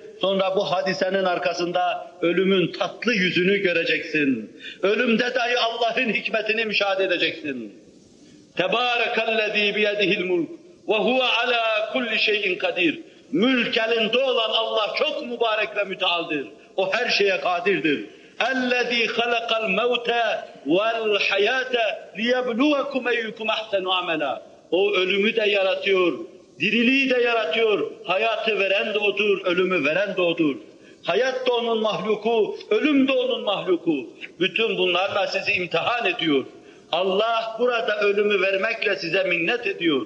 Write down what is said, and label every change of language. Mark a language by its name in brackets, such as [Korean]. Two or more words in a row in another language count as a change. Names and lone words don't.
[Turkish] Sonra bu hadisenin arkasında ölümün tatlı yüzünü göreceksin. Ölümde dahi Allah'ın hikmetini müşahede edeceksin. [Arabic] تبارك الذي بيده الملك وهو على كل شيء قدير. [Turkish] Mülk elinde olan Allah çok mübarek ve mütealdir. O her şeye kadirdir. [Arabic] اَلَّذ۪ي خَلَقَ الْمَوْتَ وَالْحَيَاةَ لِيَبْلُوَكُمْ اَيُّكُمْ اَحْسَنُ عَمَلًا. [Turkish] O ölümü de yaratıyor, diriliği de yaratıyor. Hayatı veren de O'dur, ölümü veren de O'dur. Hayat da O'nun mahluku, ölüm de O'nun mahluku. Bütün bunlarla sizi imtihan ediyor. Allah burada ölümü vermekle size minnet ediyor.